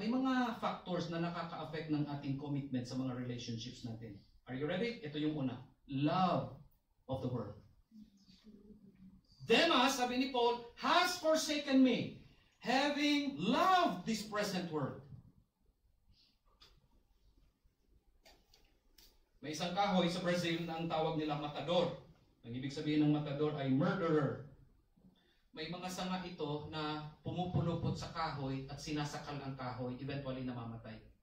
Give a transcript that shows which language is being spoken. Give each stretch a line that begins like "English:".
Filipino: May mga factors na nakaka-affect ng ating commitment sa mga relationships natin.
English: Are you ready?
Filipino: Ito yung una.
English: Love of the world. Demas,
Filipino: sabi ni Paul,
English: has forsaken me, having loved this present world.
Filipino: May isang kahoy sa Brazil na ang tawag nila matador. Ang ibig sabihin ng matador ay murderer. May mga sanga ito na pumupulupot sa kahoy at sinasakal ang kahoy, eventually namamatay.